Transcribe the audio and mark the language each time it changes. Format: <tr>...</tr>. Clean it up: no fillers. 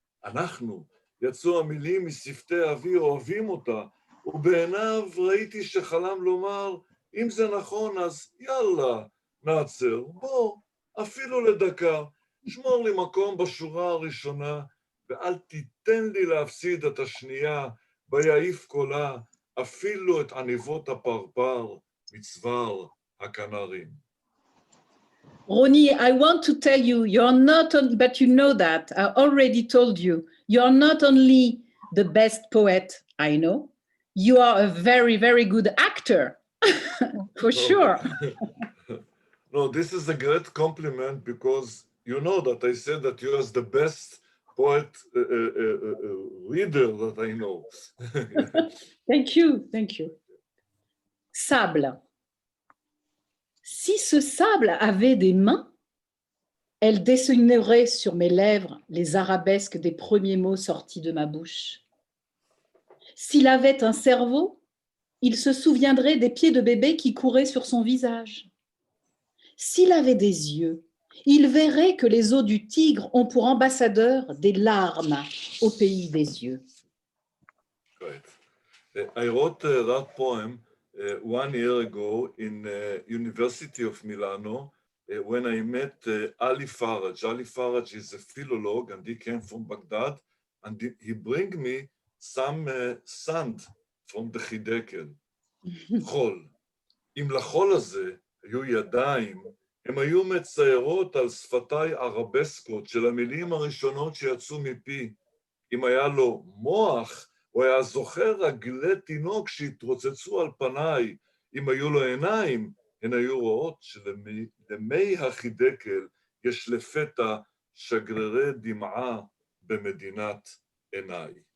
<he>אנחנו, יצאו המילים משפתי אבי, אוהבים אותה, ובעיניו ראיתי שחלם לומר, אם זה נכון אז יאללה, נעצר, בוא, אפילו לדקה, שמור לי מקום בשורה הראשונה, ואל תיתן לי להפסיד את השנייה, ויעיף קולה, אפילו את עניבות הפרפר מצוואר הכנרים.</he> <en>Ronnie, I want to tell you, you're not, but you know that, I already told you, you're not only the best poet I know, you are a very, very good actor, for sure. No, this is a great compliment because you know that I said that you are the best poet reader that I know. Thank you, thank you. Sable.</en> <fr>Si ce sable avait des mains, elle dessinerait sur mes lèvres les arabesques des premiers mots sortis de ma bouche. S'il avait un cerveau, il se souviendrait des pieds de bébé qui couraient sur son visage. S'il avait des yeux, il verrait que les eaux du Tigre ont pour ambassadeur des larmes au pays des yeux.</fr> <en>Right. I wrote that poem 1 year ago in University of Milano when I met Ali Faraj. Ali Faraj is a philolog and he came from Baghdad and he bring me some sand from the</en> <he>חידקל, חול. אם לחול הזה היו ידיים, הם היו מציירות על שפתיי ערבסקות של המילים הראשונות שיצאו מפי. אם היה לו מוח, הוא היה זוכר רגלי תינוק שהתרוצצו על פניי. אם היו לו עיניים, הן היו רואות שלמי החידקל יש לפתע שגרירי דמעה במדינת עיניי.</he>